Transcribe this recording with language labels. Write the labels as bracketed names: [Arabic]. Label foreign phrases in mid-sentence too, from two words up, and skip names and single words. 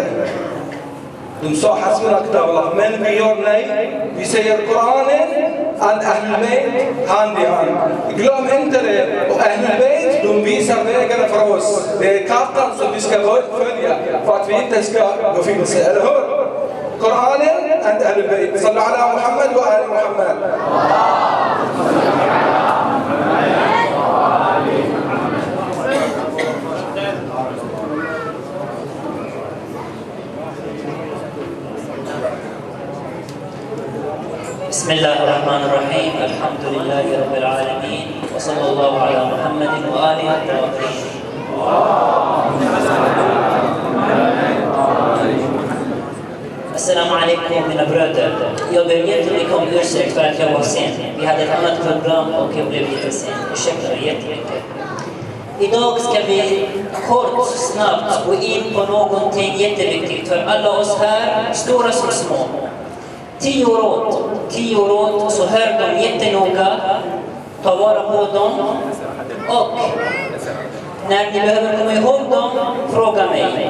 [Swedish] De sa [Arabic] حسبنا كتاب الله, [Swedish] men vi gör nej. Vi säger Koranen, Ahlul-Bayt, hand i hand. Glöm inte det. Och Ahlul-Bayt, de visar vägarna för oss. Det är kartan som vi ska följa för att vi inte ska gå vilse, eller hur? Koranen, Ahlul-Bayt. [Arabic] صلوا على محمد وآل محمد. بسم الله الرحمن الرحيم. الحمد لله رب العالمين وصلى الله على محمد وآله الطاهرين. السلام عليكم [Swedish] mina bröder. Jag ber jättemycket om ursäkt för att jag var sen. Vi hade ett annat program och jag blev lite sen. Ursäkta jättemycket. Idag ska vi kort, snabbt gå in på någonting jätteviktigt för alla oss här, stora som små. 10 råd, så hör dem jättenoga, ta vara på dem och när ni behöver komma ihåg dem, fråga mig.